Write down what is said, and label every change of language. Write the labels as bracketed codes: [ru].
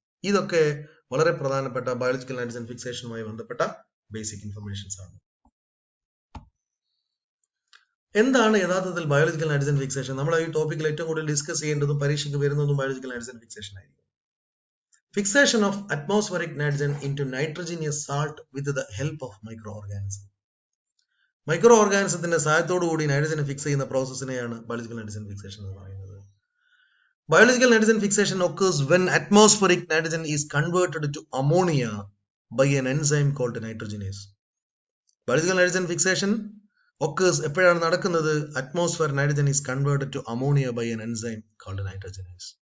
[ml] ഇതൊക്കെ വളരെ പ്രധാനപ്പെട്ട ബയോളജിക്കൽ നൈട്രജൻ ഫിക്സേഷനുമായി ബന്ധപ്പെട്ട ബേസിക് ഇൻഫർമേഷൻസ് ആണ്. എന്താണ് യഥാർത്ഥത്തിൽ ബയോളജിക്കൽ നൈട്രജൻ ഫിക്സേഷൻ? നമ്മൾ ഈ ടോപ്പിക്കിൽ ഏറ്റവും കൂടുതൽ ഡിസ്കസ് ചെയ്യേണ്ടതും പരീക്ഷയ്ക്ക് വരുന്നതും ബയോളജിക്കൽ നൈട്രജൻ ഫിക്സേഷൻ ആയിരിക്കും. [en] Fixation of atmospheric nitrogen into nitrogenous salt with the help of microorganism. [ml] Micro ഓർഗാനിസത്തിന്റെ സഹായത്തോടു കൂടി നൈട്രജൻ ഫിക്സ് ചെയ്യുന്ന പ്രോസസ്സിനെയാണ് ബയോളജിക്കൽ നൈട്രജൻ ഫിക്സേഷൻ എന്ന് പറയുന്നത്. [en] Biological nitrogen fixation occurs when atmospheric nitrogen is converted to ammonia by an enzyme called nitrogenase. Biological nitrogen fixation occurs [ml] എപ്പോഴാണ് നടക്കുന്നത്? [en] Atmosphere nitrogen is converted to ammonia by an enzyme called nitrogenase.